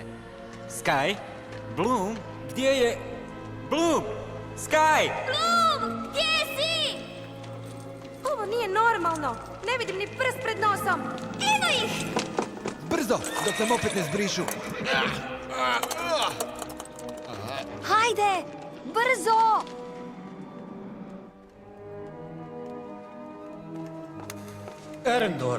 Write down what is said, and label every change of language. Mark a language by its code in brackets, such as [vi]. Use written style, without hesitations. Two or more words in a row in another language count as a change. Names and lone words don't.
[hr] Sky? Bloom? Gdje je... Bloom! Sky! Bloom, gdje si? Ovo nije normalno. Ne vidim ni prst pred nosom. Evo ih! Brzo, dok nam opet ne zbrišu. Hajde, brzo! Erendor,